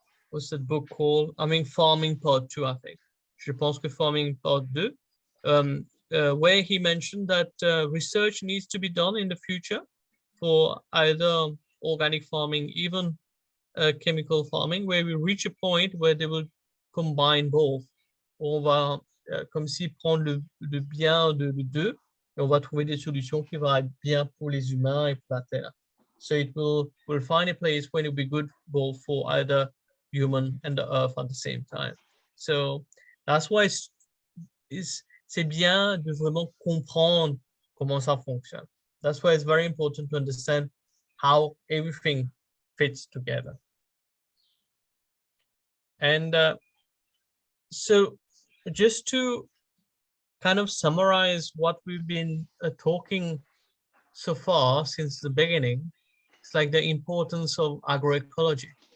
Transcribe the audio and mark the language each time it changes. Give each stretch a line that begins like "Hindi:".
English: What's that book called? I mean, Farming Part 2, I think.
French: Je pense que
English: Farming Part 2, where he mentioned that research needs to be done in the future for either organic farming, even chemical farming, where we reach a point where they will combine both.
French: On va comme si prendre le bien de deux, et on va trouver des solutions qui vont être bien pour les humains et pour la terre.
English: So we'll find a place where it will be good both for either human and the earth at the same time. So that's why
French: c'est bien de vraiment comprendre comment ça fonctionne.
English: That's why it's very important to understand how everything fits together. And so just to kind of summarize what we've been talking so far since the beginning, it's like the importance of agroecology.